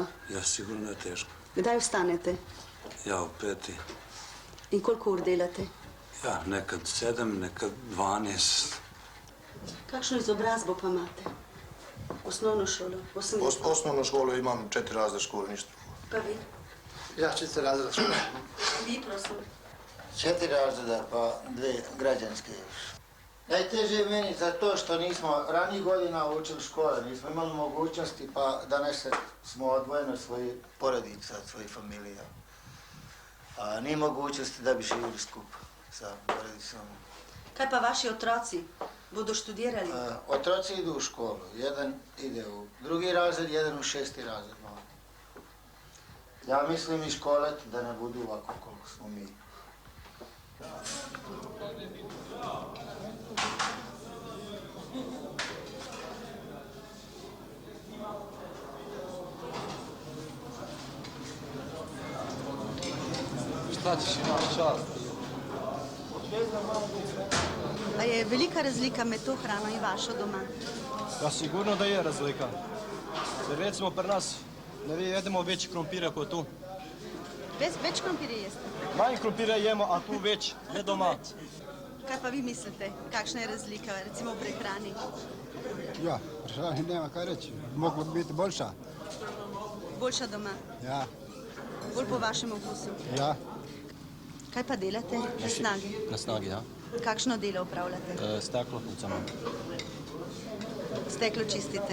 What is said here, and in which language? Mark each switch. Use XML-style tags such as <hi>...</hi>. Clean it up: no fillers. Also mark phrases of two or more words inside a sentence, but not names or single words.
<bs>Ja, sigurno je teško.</bs> <sl>Kdaj vstanete? Ja, v 5. In koliko ur delate?</sl> <bs>Ja, nekad 7, nekad 12.</bs> <sl>Kakšno izobrazbo pa imate? Osnovno šolo?</sl> <bs>Osnovnu školu imam 4 razreda škole, ništa drugo.</bs> <sl>Pa vi?</sl> <bs>Ja, 4 razreda škole.</bs> <sl>Vi, prosim.</sl> <bs>4 razreda pa 2 građanske još. Najteže je meni zato što nismo ranijih godina učili škole, nismo imali mogućnosti pa danas smo odvojeni od svojih porodica, od svojih familija. A nije mogućnosti da bi živjeli skupa sa porodicom.</bs> <sl>Kaj pa vaši otroci? Bodo študirali?</sl> <bs>Otroci idu u školu. Jedan ide u 2. razred, jedan u 6. razred. Ja mislim i školati da ne budu ovako koliko smo mi. Šta ćeš, imaš čast?</bs> <sl>A je velika razlika med to hrano in vašo doma?</sl> <bs>Ja, sigurno da je razlika. Jer recimo pri nas ne jedemo</bs> <sl>več krompira kot tu. Več krompirja jeste? Manj krompira jemo, a tu več, ne doma. Kaj pa vi mislite? Kakšna je razlika, recimo v prehrani?</sl> <bs>Ja, prehrani nema kaj reći. Moglo bi biti boljša.</bs> <sl>Boljša doma? Ja. Bolj po vašem okusu? Ja. Kaj pa delate na snagi? Na snagi, ja. Kakšno delo upravljate? Steklo imam. Steklo čistite?</sl>